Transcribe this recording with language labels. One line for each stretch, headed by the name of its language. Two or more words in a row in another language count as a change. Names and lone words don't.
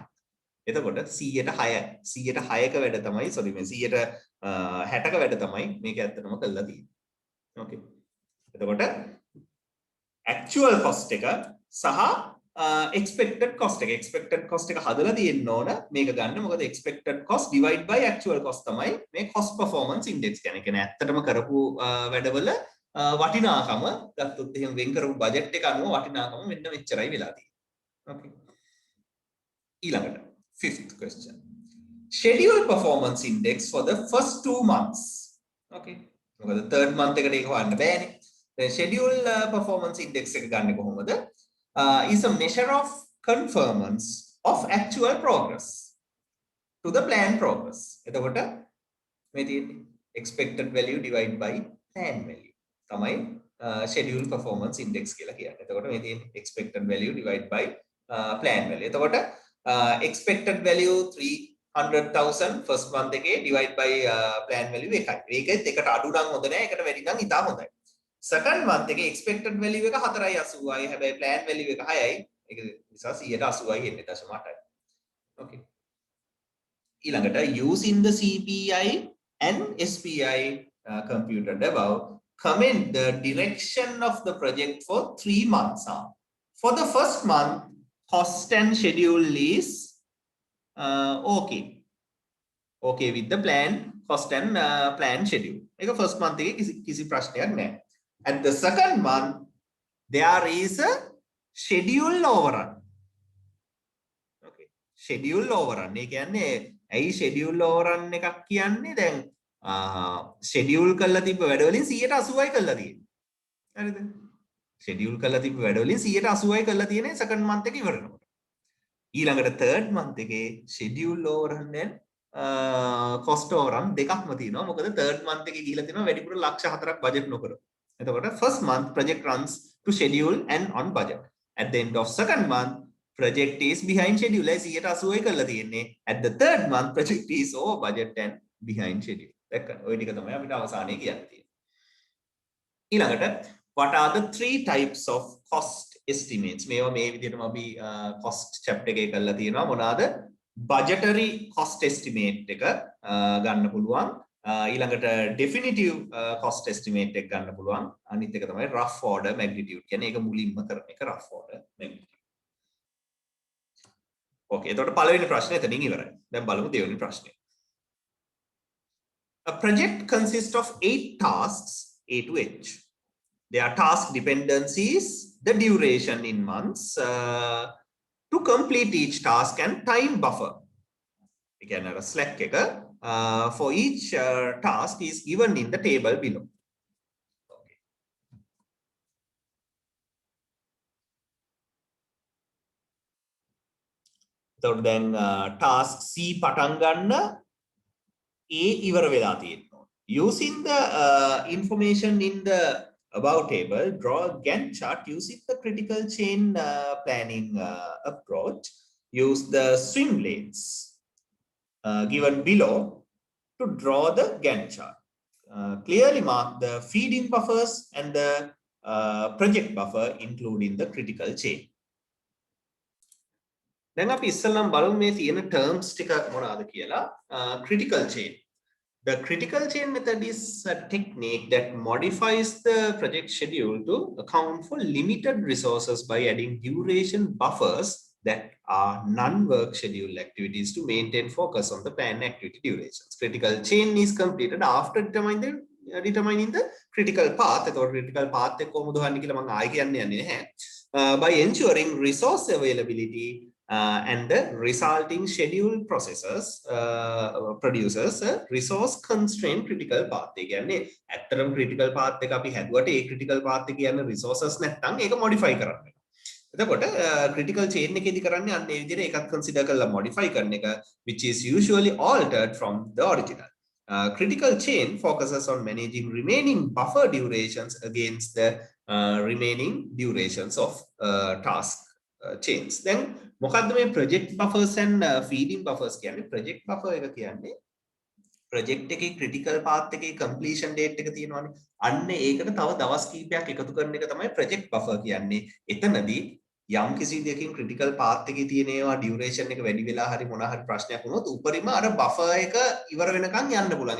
Sinhala: එතකොට 100ක වැඩ තමයි සෝරි මේ 160ක වැඩ තමයි මේක ඇත්තටම කළා තියෙන්නේ. ඕකේ. එතකොට
English: actual cost
Sinhala: එක සහ
English: expected cost
Sinhala: එක හදලා තියෙන්න ඕන මේක ගන්න.
English: මොකද expected cost divide by actual cost
Sinhala: තමයි මේ
English: cost performance index කියන්නේ.
Sinhala: කියන්නේ ඇත්තටම කරපු වැඩවල වටිනාකම ගත්තොත් එහෙම වෙන් කරපු බජට් එක අනුව වටිනාකම මෙන්න මෙච්චරයි වෙලා තියෙන්නේ.
English: Okay. ඊළඟට fifth question. Schedule performance index for the first 2 months.
Sinhala: Okay. මොකද
English: third month
Sinhala: එකට ඒක හොයන්න බෑනේ.
English: The schedule performance index
Sinhala: එක ගන්න කොහොමද?
English: Is a measure of conformance of actual progress to the planned progress.
Sinhala: එතකොට මේ තියෙන්නේ
English: expected value divide by planned value.
Sinhala: තමයි
English: schedule performance index
Sinhala: කියලා කියන්නේ. එතකොට මේ තියෙන්නේ
English: expected value divide by planned value. එතකොට expected value 300,000 first month එකේ divide by planned value 1යි.
Sinhala: ඒකෙත් එකට අඩු නම් හොඳ නෑ, එකට වැඩි නම් ඉතා හොඳයි.
English: second month එකේ expected value එක 4.80යි.
Sinhala: හැබැයි planned value එක 6යි. ඒක නිසා 180යි එන්නේ 0.8යි.
English: okay. ඊළඟට using the CPI and SPI computed above, comment the direction of the project for 3 months. For the first month, cost and schedule is okay. Okay with the plan, cost and plan schedule.
Sinhala: ඒක
English: first month
Sinhala: එකේ කිසි ප්‍රශ්නයක් නැහැ.
English: At the second month, there is a schedule overrun. Okay. Schedule overrun.
Sinhala: ඒ කියන්නේ ඇයි schedule overrun එකක් කියන්නේ? දැන් schedule කරලා තිබ්බ වැඩ වලින් 180යි කරලා තියෙන්නේ. හරිද? schedule කරලා තිබ්බ වැඩ වලින් 180යි කරලා තියෙන්නේ
English: second month
Sinhala: එක ඉවර වෙනකොට.
English: ඊළඟට third month එකේ schedule overrun and cost overrun
Sinhala: දෙකක්ම තියෙනවා. මොකද
English: third month
Sinhala: එකේ ගිහිලා තියෙනවා වැඩිපුර 4ක් බජට් නොකර.
English: එතකොට first month project runs to schedule and on budget. At the end of second month project is behind schedule.
Sinhala: 180යි කරලා තියෙන්නේ.
English: At the third month project is over budget and behind schedule.
Sinhala: දැක්කද? ওই ටික තමයි අපිට අවසානයේ කියන්න තියෙන්නේ.
English: ඊළඟට what are the 3 types of cost estimates?
Sinhala: මේවා මේ විදිහටම අපි
English: cost chapter
Sinhala: එකේ කරලා තියෙනවා. මොනවාද?
English: budgetary cost estimate
Sinhala: එක ගන්න පුළුවන්. ඊළඟට
English: definitive cost estimate
Sinhala: එක ගන්න පුළුවන්. අනිත් එක තමයි
English: rough order magnitude.
Sinhala: කියන්නේ ඒක මුලින්ම කරන එක
English: rough order magnitude.
Sinhala: ඕකේ. එතකොට පළවෙනි ප්‍රශ්නේ එතනින් ඉවරයි. දැන් බලමු දෙවෙනි ප්‍රශ්නේ.
English: A project consists of 8 tasks A to H. Their task dependencies, the duration in months, to complete each task and time buffer. Again, a slack for each task is given in the table below. Okay. So then task C
Sinhala: පටන් ගන්න A ඉවර වෙලා තියෙනවා.
English: Using the information in the above table, draw a Gantt chart using the critical chain planning approach. Use the swim lanes given below to draw the Gantt chart. Clearly mark the feeding buffers and the project buffer including the critical chain.
Sinhala: දැන් අපි ඉස්සෙල්ලාම බලමු මේ තියෙන terms ටික මොනවාද කියලා.
English: Critical chain. The critical chain method is a technique that modifies the project schedule to account for limited resources by adding duration buffers that are non-work schedule activities to maintain focus on the planned activity durations. Critical chain is completed after determining the critical path.
Sinhala: එතකොට
English: critical path
Sinhala: එක කොහොමද හොයන්නේ කියලා මම ආයෙ කියන්න යන්නේ නැහැ.
English: By ensuring resource availability and the resulting schedule processes produces a resource constrained critical path.
Sinhala: ඒ කියන්නේ ඇත්තටම
English: critical path
Sinhala: එක අපි හැදුවට ඒ
English: critical path
Sinhala: එක කියන්නේ resources නැත්නම් ඒක modify කරන්න වෙනවා. එතකොට
English: critical chain
Sinhala: එකේදී කරන්නේ අන්න ඒ විදිහට ඒකත් consider කරලා modify කරන එක,
English: which is usually altered from the original. Critical chain focuses on managing remaining buffer durations against the remaining durations of task chains. Then
Sinhala: මොකද්ද මේ
English: project buffers and feeding buffers කියන්නේ? project buffer
Sinhala: එක කියන්නේ project එකේ
English: critical path
Sinhala: එකේ
English: completion date
Sinhala: එක තියෙනවානේ. අන්න ඒකට තව දවස් කිහිපයක් එකතු කරන එක තමයි
English: project buffer
Sinhala: කියන්නේ. එතනදී යම් කිසි දෙයකින්
English: critical path
Sinhala: එකේ තියෙන ඒවා duration එක වැඩි වෙලා හරි මොනවා හරි ප්‍රශ්නයක් වුණොත් උපරිම අර buffer එක ඉවර වෙනකන් යන්න පුළුවන්.